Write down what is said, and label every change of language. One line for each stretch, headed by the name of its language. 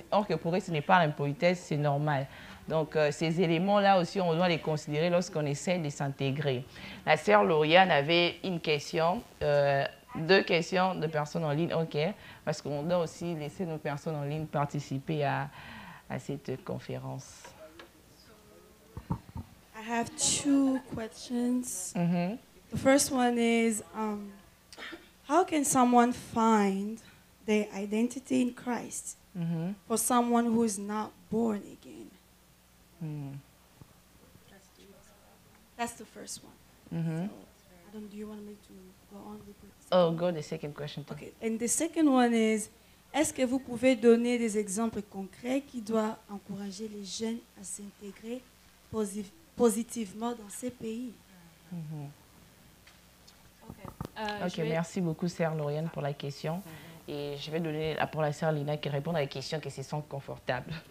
French: Or que pour eux, ce n'est pas l'impolitesse, c'est normal. Donc, ces éléments-là aussi, on doit les considérer lorsqu'on essaie de s'intégrer. La sœur Lauriane avait une question, 2 questions de personnes en ligne, ok, parce qu'on doit aussi laisser nos personnes en ligne participer à cette conférence.
English: I have 2 questions. The first one is, how can someone find their identity in Christ for someone who is not born again? That's the first one. So, do you want me to go on with it? Oh, go the second question. Okay, and the second one is,
French: est-ce que vous pouvez donner des exemples concrets qui doivent encourager les jeunes à s'intégrer positivement dans ces pays? Ok, merci beaucoup, sœur Lauriane, pour la question. Et je vais donner pour la sœur Lina qui répond à la question qui se sent confortable.